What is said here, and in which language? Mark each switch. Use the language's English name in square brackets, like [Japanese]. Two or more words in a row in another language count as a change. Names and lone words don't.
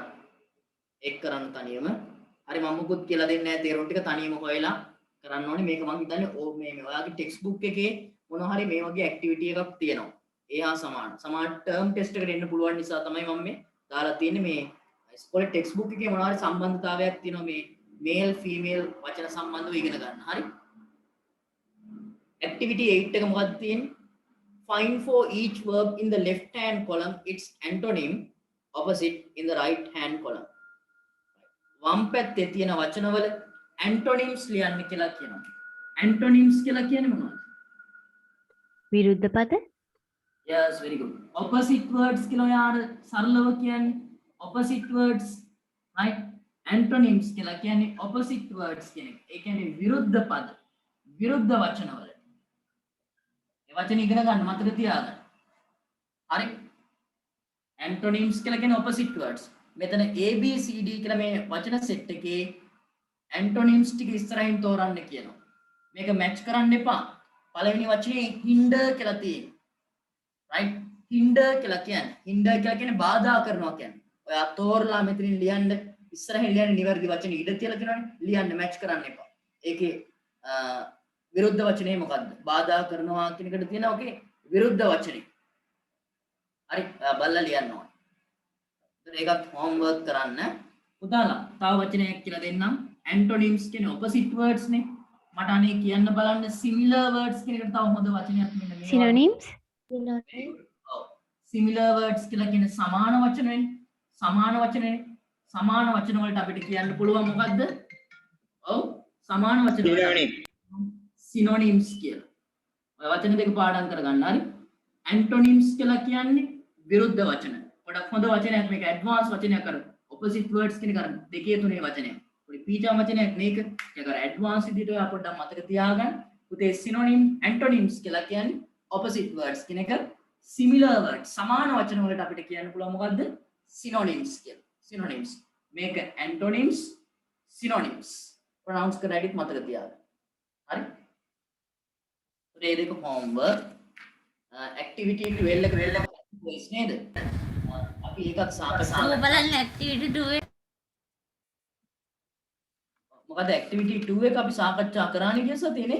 [Sinhala] එක් කරන්න තනියම හරි මම මුකුත් කියලා දෙන්නේ නැහැ තේරුම් ටික තනියම හොයලා කරන්න ඕනේ මේක මම හිතන්නේ මේ ඔයාගේ [English] text book [Sinhala] එකේ මොනවා හරි මේ වගේ ඇක්ටිවිටි එකක් තියෙනවා ඒ හා සමාන [English] term test [Sinhala] එකට එන්න පුළුවන් නිසා තමයි මම මේ දාලා තියෙන්නේ මේ ඉස්කෝලේ [English] text book [Sinhala] එකේ මොනවා හරි සම්බන්ධතාවයක් තියෙනවා මේ [English] male female [Sinhala] වචන සම්බන්ධව ඉගෙන ගන්න. හරි. activity 8 එක මොකක්ද තියෙන්නේ? [English] Find for each verb in the left hand column its antonym opposite in the right hand column. [Sinhala] වම් පැත්තේ තියෙන වචනවල antonyms ලියන්න කියලා කියනවා. antonyms කියලා කියන්නේ මොනවද? විරුද්ධ පද [English] Yes, very good. Opposite words [Sinhala] කියලා යාර සරලව කියන්නේ [English] opposite words, right? [Sinhala] Antonyms කියලා කියන්නේ [English] opposite words [Sinhala] කියන එක. ඒ කියන්නේ විරුද්ධ පද, විරුද්ධ වචනවල. ඒ වචන ඉගෙන ගන්න මතක තියාගන්න. හරි? Antonyms කියලා කියන්නේ [English] opposite words. [Sinhala] මෙතන A B C D කියලා මේ වචන සෙට් එකේ antonyms ටික ඉස්සරහින් තෝරන්න කියනවා. මේක මැච් කරන්න එපා. පළවෙනි වචනේ hinder කියලා තියෙනවා. right? hinder කියලා කියන්නේ බාධා කරනවා කියන්නේ. ඔයා තෝරලා මෙතනින් ලියන්න ඉස්සරහින් ලියන්න නිවැරදි වචන ඉඩ තියලා තියෙනවනේ. ලියන්න මැච් කරන්න එපා. ඒකේ විරුද්ධ වචනේ මොකද්ද? බාධා කරනවා කියන එකට තියෙනවා ඔකේ විරුද්ධ වචනේ. හරි බලලා ලියන්න ඕනේ. ඒකත් homework කරන්න. පුතාලා තව වචනයක් කියලා දෙන්නම්. antonyms කියන්නේ [English] opposite words [Sinhala] නේ. මට අනේ කියන්න බලන්න [English] similar words [Sinhala] කියන එකට තව හොඳ වචනයක් මෙන්න මේ. synonyms ඔව්. [English] similar words [Sinhala] කියලා කියන්නේ සමාන වචනනේ. සමාන වචනනේ. සමාන වචන වලට අපිට කියන්න පුළුවන් මොකද්ද? ඔව් සමාන වචන වලට synonyms කියලා. ඔය වචන දෙක පාඩම් කරගන්න හරි. antonyms කියලා කියන්නේ විරුද්ධ වචන. පොඩක් හොඳ වචනයක් මේක ඇඩ්වාන්ස් වචනයක් අර [English] opposite words [Sinhala] කියන කර දෙකේ තුනේ වචනයක්. පොඩි පීචා වචනයක් මේක. ඒක අර ඇඩ්වාන්ස් විදිහට ඔයා පොඩ්ඩක් මතක තියාගන්න. පුතේ [English] synonym antonyms [Sinhala] කියලා කියන්නේ [English] opposite words [Sinhala] කියන එක. [English] similar words [Sinhala] සමාන වචන වලට අපිට කියන්න පුළුවන් මොකද්ද? [English] synonyms කියලා. synonyms. මේක antonyms synonyms. [Sinhala] pronounce කරලා ඉතින් මතක තියාගන්න. හරි? ඒ දෙක homework. activity 12 එක quiz නේද? අපි ඒකත් සාකච්ඡා බලන්න activity 2 එක මොකද activity 2 එක අපි සාකච්ඡා කරානේ කියන සතියනේ.